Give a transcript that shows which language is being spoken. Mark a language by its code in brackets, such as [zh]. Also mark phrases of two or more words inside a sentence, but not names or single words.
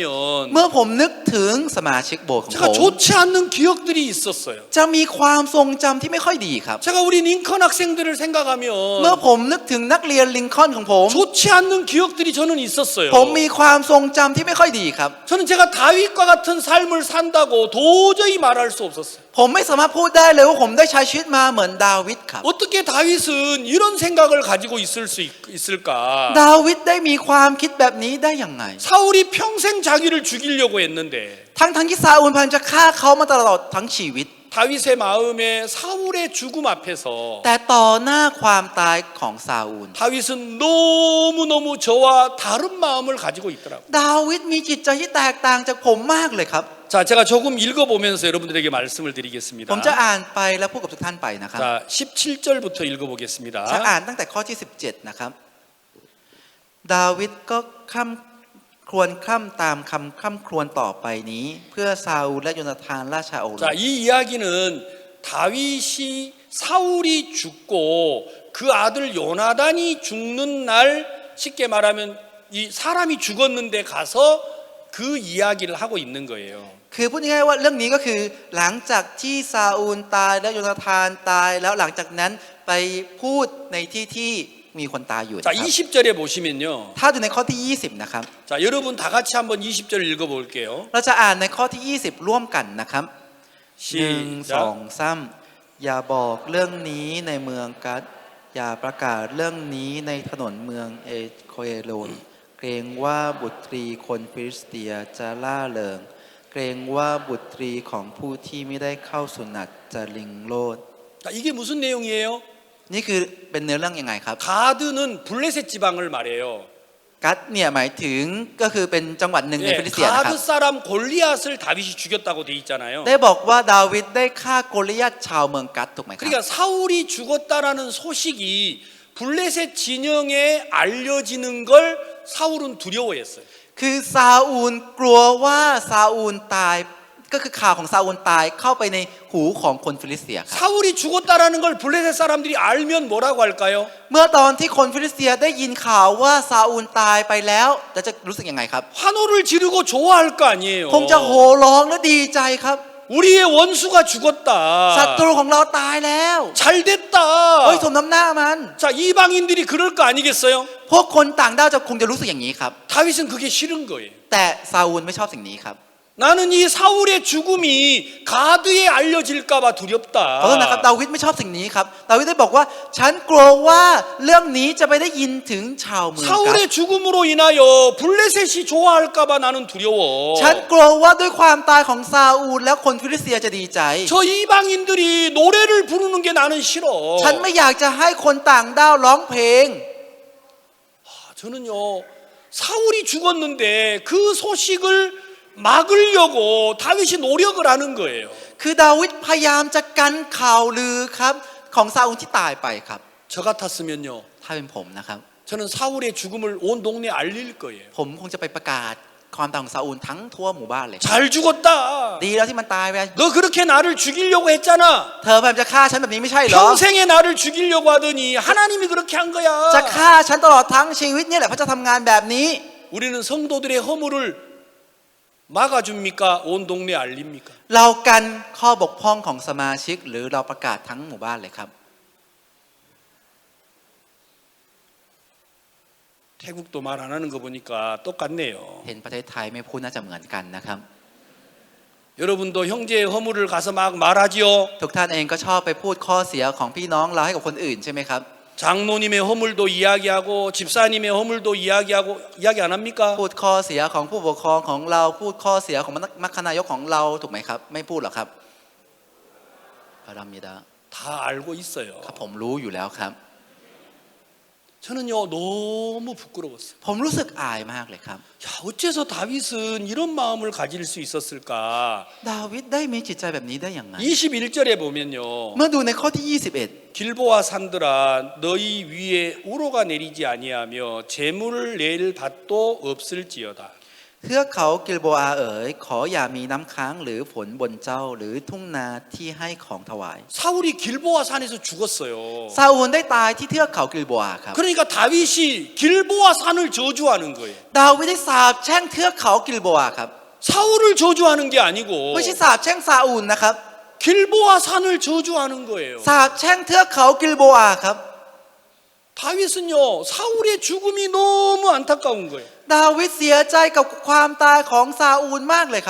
[th] เมื่อผมนึกถึงสมาชิกโบสถ์ของ [ko] 제가 [th] ผม [ko] 좋지 않는 기억들이 있었어요. [th] จะมีความทรงจำที่ไม่ค่อยดีครับ [ko] 제가 우리 링컨 학생들을 [th] เมื่อ [ko] 생각하면 [th] ผมนึกถึงนักเรียนลิงคอล์นของผม [ko] 좋지 않는 기억들이 저는 있었어요. [th] ผมมีความทรงจำที่ไม่ค่อยดีครับ [ko] 저는 제가 다윗과 같은 삶을 산다고 도저히 말할 수 없었어요. [th] ผมไม่สามารถพูดได้เลยว่าผมได้ใช้ชีวิตมาเหมือนดาวิดครับ [ko] 어떻게 다윗은 이런 생각을 가지고 있을까? [th] ดาวิดได้มีความคิดแบบนี้ได้อย่างไง [ko] 사울이 평생 자기를 죽이려고 했는데 [th] ทั้งที่ซาอูลพยายามจะฆ่าเขามาตลอดทั้งชีวิต [ko] 다윗의 마음에 사울의 죽음 앞에서 [th] แต่ต่อหน้าความตายของซาอูล [ko] 다윗은 너무너무 저와 다른 마음을 가지고 있더라고요. [th] ดาวิดมีจิตใจที่แตกต่างจากผมมากเลยครับ [ko] 자, 제가 조금 읽어보면서 여러분들에게 말씀을 드리겠습니다. [th] ผมจะอ่านไปแล้วพูดกับทุกท่านไปนะครับ [ko] 자, 17절부터 읽어보겠습니다. [th] จะอ่านตั้งแต่ข้อที่17นะครับดาวิดก็ค่ำครวญคร่ำตามคำคร่ำครวญต่อไปนี้ เพื่อซาอูลและโยนาธานราชาโอรส [ko] 자, 이 이야기는 다윗이 사울이 죽고 그 아들 요나단이 죽는 날 쉽게 말하면 이 사람이 죽었는데 가서 그 이야기를 하고 있는 거예요. [th] คือพูดง่ายๆว่าเรื่องนี้ก็คือหลังจากที่ซาอูลตายแล้วโยนาธานตายแล้วหลังจากนั้นไปพูดในที่ที่มีคนตายอยู่นะ [ko] 자, [th] ครับ [ko] 20절에 보시면요. [th] ถ้าดูในข้อที่20นะครับ [ko] 자, 여러분 다 같이 한번 20절 읽어볼게요. [th] เราจะอ่านในข้อที่20ร่วมกันนะครับ 1 [ko] 시작. [th] 2 3อย่าบอกเรื่องนี้ในเมืองกัดอย่าประกาศเรื่องนี้ในถนนเมืองเอโคเอโลนเกรงว่าบุตรีคนฟิลิสเตียจะล่าเริงเกรงว่าบุตรีของผู้ที่ไม่ได้เข้าสุนัตจะลิงโลด [ko] 자, 이게 무슨 내용이에요? [th] นี่คือเป็นเนื้อเรื่องยังไงครับ [ko] 가드는 블레셋 지방을 말해요. [th] กัดเนี่ยหมายถึงก็คือเป็นจังหวัดหนึ่งใน [ko] 예, [th] ฟิลิสเตียนะครับ [ko] 가드 사람 골리앗을 다윗이 죽였다고 돼 있잖아요. [th] ได้บอกว่าดาวิดได้ฆ่าโกลิยัตชาวเมืองกัดถูกไหมครับ [ko] 그러니까 사울이 죽었다라는 소식이 블레셋 진영에 알려지는 걸 사울은 두려워했어요. [th] คือซาอูลกลัวว่าซาอูลตายก็คือข่าวของซาอูลตายเข้าไปในหูของคนฟิลิสเตียครับ [ko] 사울이 죽었다라는 걸 블레셋 사람들이 알면 뭐라고 할까요? [th] เมื่อตอนที่คนฟิลิสเตียได้ยินข่าวว่าซาอูลตายไปแล้วจะรู้สึกยังไงครับ [ko] 환호를 지르고 좋아할 거 아니에요. [th] คงจะโห่ร้องและดีใจครับ [ko] 우리의 원수가 죽었다. [th] ศัตรูของเราตายแล้ว [ko] 잘 됐다. [th] เฮ้ยสมน้ำหน้ามัน [ko] 자, 이방인들이 그럴 거 아니겠어요? [th] พวกคนต่างด้าวจะคงจะรู้สึกอย่างนี้ครับ [ko] 다윗은 그게 싫은 거예요. [th] แต่ซาอูลไม่ชอบสิ่งนี้ครับ [ko] 나는 이 사울의 죽음이 가드에 알려질까봐 [th] เพราะฉะนั้นนะครับ [ko] 두렵다. [th] ดาวิดไม่ชอบสิ่งนี้ครับดาวิดได้บอกว่าฉันกลัวว่าเรื่องนี้จะไปได้ยินถึงชาวเมืองกัด [ko] 사울의 죽음으로 인하여 블레셋이 좋아할까봐 나는 두려워. [th] ฉันกลัวว่าด้วยความตายของซาอูลแล้วคนฟิลิสเตียจะดีใจ [ko] 저 이방인들이 노래를 부르는 게 나는 싫어. [th] ฉันไม่อยากจะให้คนต่างด้าวร้องเพลง [ko] 저는요, 사울이 죽었는데 그 소식을 막으려고 다윗이 노력을 하는 거예요. [th] คือดาวิดพยายามจะกันข่าวลือครับของซาอูลที่ตายไปครับ [ko] 저 같았으면요, [th] ถ้าเป็นผมนะครับ [ko] 저는 사울의 죽음을 온 동네에 알릴 거예요. [th] ผมคงจะไปประกาศความตายของซาอูลทั้งทั่วหมู่บ้านเลย [ko] 잘 죽었다. [th] ดีแล้วที่มันตายไป [ko] 너 그렇게 나를 죽이려고 했잖아. [th] เธอพยายามจะฆ่าฉันแบบนี้ไม่ใช่เหรอ [ko] 평생에 나를 죽이려고 하더니 하나님이 그렇게 한 거야. [th] จะฆ่าฉันตลอดทั้งชีวิตเนี่ยแหละพระเจ้าทำงานแบบนี้ [ko] 우리는 성도들의 허물을 막아줍니까? 온 동네에 알립니까? [th] เรากันข้อบกพร่องของสมาชิกหรือเราประกาศทั้งหมู่บ้านเลยครับ [ko] 태국도 말 안 하는 거 보니까 똑같네요. [th] เห็นประเทศไทยไม่พูดน่าจะเหมือนกันนะครับ [ko] 여러분도 형제의 허물을 가서 막 말하지요. [th] ทุกท่านเองก็ชอบไปพูดข้อเสียของพี่น้องเราให้กับคนอื่นใช่ไหมครับ [ko] 장로님의 허물도 이야기하고 집사님의 허물도 이야기 안 합니까? [th] พูดข้อเสียของผู้ปกครองของเราพูดข้อเสียของมัคคณายกของเราถูกไหมครับไม่พูดหรอกครับพระรามิดา [ko] 다 알고 있어요. [th] ครับผมรู้อยู่แล้วครับ [ko] 저는요 너무 부끄러웠어요. [th] ผมรู้สึกอายมากเลยครับ [ko] 야, 어째서 다윗은 이런 마음을 가질 수 있었을까? [th] ดาวิดได้มีจิตใจแบบนี้ได้อย่างไร [ko] 21절에 보면요. [th] เมื่อดูในข้อที่ 21 [ko] 길보아 산들아 너희 위에 우로가 내리지 아니하며 재물을 낼 밭도 없을지어다. [th] เทือกเขากิลโบอาเอ๋ยขออย่ามีน้ำค้างหรือฝนบนเจ้าหรือทุ่งนาที่ให้ของถวาย [ko] 사울이 길보아 산에서 죽었어요. [th] ซาอูลได้ตายที่เทือกเขากิลโบอาครับ [ko] 그러니까 다윗이 길보아 산을 저주하는 거예요. [th] ดาวิดได้สาปแช่งเทือกเขากิลโบอาครับ [ko] 사울을 저주하는 게 아니고 [th] ไม่ใช่สาปแช่งซาอูลนะครับ [ko] 길보아 산을 저주하는 거예요. [th] สาปแช่งเทือกเขากิลโบอาครับ [ko] 다윗은요, 사울의 죽음이 너무 안타까운 거예요. [th] ดาวิดเสียใจกับความตายของซาอูลมากเลยครับ